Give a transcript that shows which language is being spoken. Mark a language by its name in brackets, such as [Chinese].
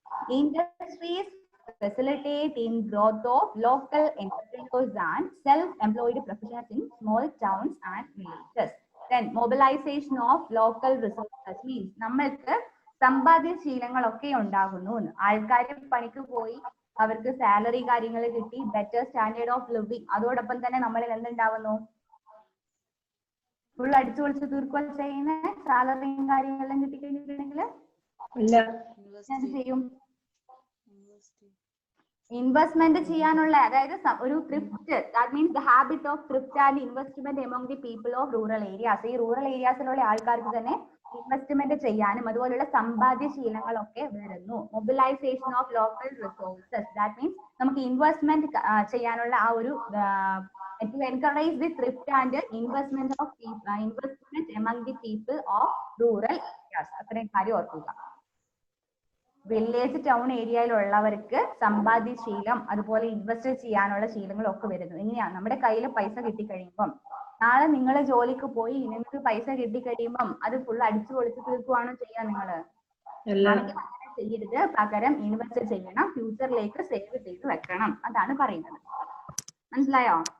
[English] Industries facilitate in growth of local entrepreneurs and self-employed professionals in small towns and villages. Then mobilization of local resources means [Malayalam] നമ്മൾക്ക് സമ്പാദ്യശീലങ്ങളൊക്കെ ഉണ്ടാകുന്നു. ആൾക്കാർ പണിക്ക് പോയി അവർക്ക് salary കാര്യങ്ങൾ കിട്ടി, ബെറ്റർ സ്റ്റാൻഡേർഡ് ഓഫ് ലിവിങ്. അതോടൊപ്പം തന്നെ നമ്മളിൽ എന്തുണ്ടാവുന്നു? ഫുൾ അടിച്ചു പൊളിച്ച് തീർക്കുക ചെയ്യുന്ന സാലറിയും കാര്യങ്ങളെല്ലാം കിട്ടിക്കഴിഞ്ഞിട്ടുണ്ടെങ്കിൽ ചെയ്യും ഇൻവെസ്റ്റ്മെന്റ് ചെയ്യാനുള്ള, അതായത് ഒരു thrift, [English] That means the habit of thrift and investment among the people of rural areas. [Malayalam] ഈ റൂറൽ ഏരിയാസിലുള്ള ആൾക്കാർക്ക് തന്നെ ഇൻവെസ്റ്റ്മെന്റ് ചെയ്യാനും അതുപോലുള്ള സമ്പാദ്യശീലങ്ങളൊക്കെ വരുന്നു. [English] mobilisation of local resources, that means [Malayalam] നമുക്ക് ഇൻവെസ്റ്റ്മെന്റ് ചെയ്യാനുള്ള ആ ഒരു [English] to encourage the thrift and investment among the people of rural areas. [Malayalam] അത്രയും കാര്യം ഓർക്കുക. വില്ലേജ് ടൗൺ ഏരിയയിലുള്ളവർക്ക് സമ്പാദ്യശീലം അതുപോലെ ഇൻവെസ്റ്റ് ചെയ്യാനുള്ള ശീലങ്ങളൊക്കെ വരുന്നു. എങ്ങനെയാണ്? നമ്മുടെ കയ്യിൽ പൈസ കിട്ടിക്കഴിയുമ്പം, നാളെ നിങ്ങൾ ജോലിക്ക് പോയി നിങ്ങൾക്ക് പൈസ കിട്ടിക്കഴിയുമ്പം അത് ഫുൾ അടിച്ചു പൊളിച്ച് തീർക്കുവാണോ ചെയ്യാൻ? നിങ്ങള് അങ്ങനെ ചെയ്യരുത്. പകരം ഇൻവെസ്റ്റ് ചെയ്യണം, ഫ്യൂച്ചറിലേക്ക് സേവ് ചെയ്ത് വെക്കണം. അതാണ് പറയുന്നത്. മനസ്സിലായോ?